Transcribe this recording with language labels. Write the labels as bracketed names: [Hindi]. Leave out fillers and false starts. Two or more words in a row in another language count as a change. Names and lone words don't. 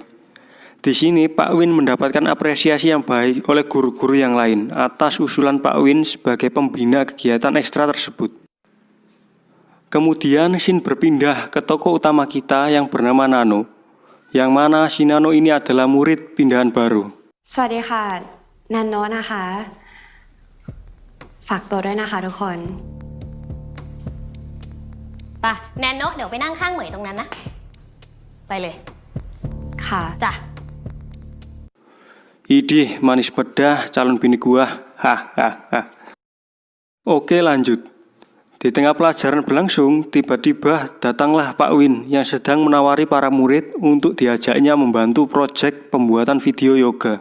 [Indonesian] Di sini Pak Win mendapatkan apresiasi yang baik oleh guru-guru yang lain atas usulan Pak Win sebagai pembina kegiatan ekstra tersebut. Kemudian Shin berpindah ke tokoh utama kita yang bernama Nano, yang mana si Nano ini adalah murid pindahan baru. [Thai] สวัสดีค่ะนันโนะนะคะฝากตัวด้วยนะคะทุกคน ป่ะแนนโนะเดี๋ยวไปนั่งข้างเหมยตรงนั้นนะ ไปเลย ค่ะ จ้ะ [Indonesian] Idih, manis bedah calon bini gua. Hahaha. Oke, lanjut. Di tengah pelajaran berlangsung, tiba-tiba datanglah Pak Win yang sedang menawari para murid untuk diajaknya membantu proyek pembuatan video yoga.